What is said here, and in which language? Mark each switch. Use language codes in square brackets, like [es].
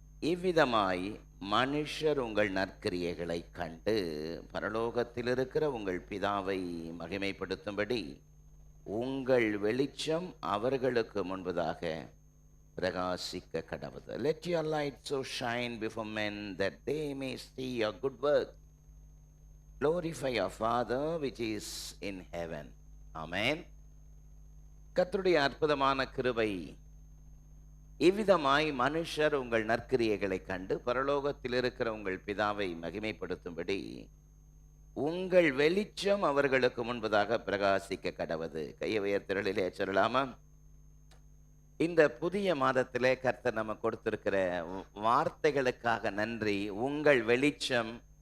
[ta] இவ்விதமாய் மனுஷர் உங்கள் நற்கிரியைகளை கண்டு பரலோகத்தில் இருக்கிற உங்கள் பிதாவை மகிமைப்படுத்தும்படி உங்கள் வெளிச்சம் அவர்களுக்கு முன்பதாக பிரகாசிக்க கடவுது. [en] Let your light so shine before men that they may see your good work. Glorify your Father which is in heaven. [ta] Amen. கர்த்தருடைய அற்புதமான கிருபை. இவ்விதமாய் மனுஷர் உங்கள் நற்கிரியைகளை கண்டு பரலோகத்தில் இருக்கிற உங்கள் பிதாவை மகிமைப்படுத்தும்படி உங்கள் வெளிச்சம் அவர்களுக்கு முன்பதாக பிரகாசிக்க கடவுது. கையை உயர்த்திரலிலே சொல்லலாமா? இந்த புதிய மாதத்திலே கர்த்தர் நம்ம கொடுத்திருக்கிற வார்த்தைகளுக்காக நன்றி. உங்கள் வெளிச்சம்